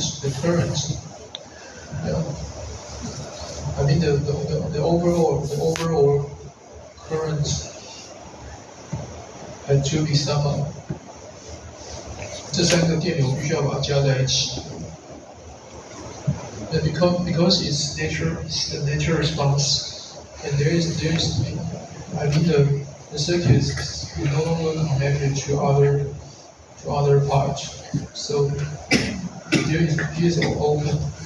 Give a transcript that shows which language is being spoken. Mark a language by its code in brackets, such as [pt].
[en] the current. Yeah. I mean the overall current had to be summed. [zh] 这三个电流必须要把它加在一起。 [en] Because it's the nature response, and there is I mean the circuit is no longer connected to other parts. So here is open.